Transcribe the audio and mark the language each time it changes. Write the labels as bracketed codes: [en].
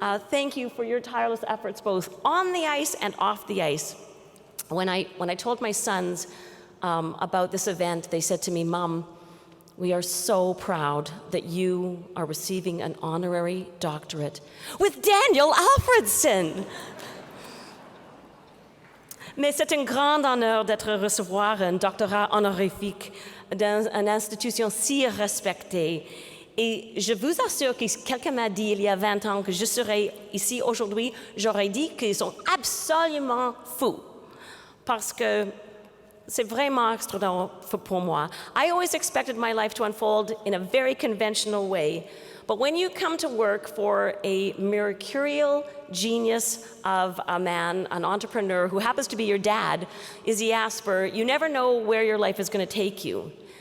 [en] Thank you for your tireless efforts both on the ice and off the ice. When I told my sons about this event, they said to me, "Mom, we are so proud that you are receiving an honorary doctorate with Daniel Alfredson." [fr] Mais c'est un grand honneur d'être recevoir un doctorat honorifique dans une institution si respectée. Et je vous assure que si quelqu'un m'a dit il y a 20 ans que je serais ici aujourd'hui, j'aurais dit qu'ils sont absolument fous. Parce que c'est vraiment extraordinaire pour moi. [en] I always expected my life to unfold in a very conventional way. But when you come to work for a mercurial genius of a man, an entrepreneur who happens to be your dad, Izzy Asper, you never know where your life is going to take you.